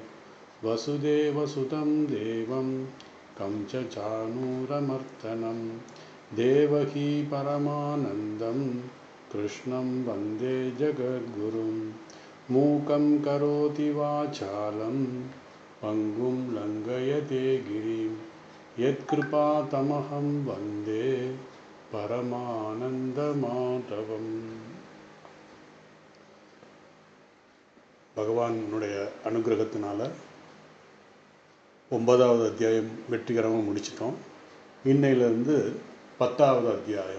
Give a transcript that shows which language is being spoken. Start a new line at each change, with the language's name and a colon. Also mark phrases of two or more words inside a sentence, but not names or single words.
Sanskrit: वसुदेवसुतं देवं कंसचाणूरमर्दनं देवकी परमानन्दं कृष्णं वन्दे जगद्गुरुं। मूकं करोति वाचालं पङ्गुं लङ्घयते गिरिं यत्कृपातमहं वन्दे பரமானந்தமாதவம்.
Tamil: பகவானுடைய அனுகிரகத்தினால 9வது அத்தியாயம் வெற்றிகரமாக முடிச்சிட்டோம். இன்னையிலிருந்து 10வது அத்தியாயம்.